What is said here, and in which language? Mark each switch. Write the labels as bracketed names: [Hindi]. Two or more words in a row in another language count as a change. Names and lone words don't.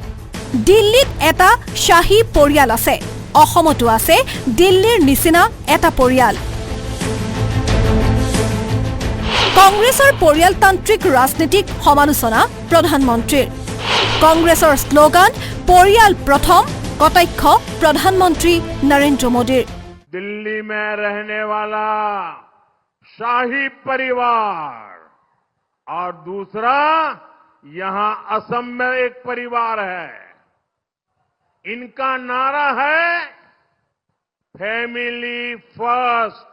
[Assamese] দিল্লীত এটা শ্বাহী পৰিয়াল আছে, অসমতো আছে দিল্লীৰ নিচিনা এটা পৰিয়াল। কংগ্ৰেছৰ পৰিয়ালতান্ত্ৰিক ৰাজনীতিক সমালোচনা প্ৰধানমন্ত্ৰীৰ। কংগ্ৰেছৰ শ্লোগান পৰিয়াল প্ৰথম, কটাক্ষ প্ৰধানমন্ত্ৰী নৰেন্দ্ৰ মোদীৰ। [Hindi] दिल्ली में रहने वाला शाही परिवार और दूसरा यहां असम में एक परिवार है। इनका नारा है [English] family first.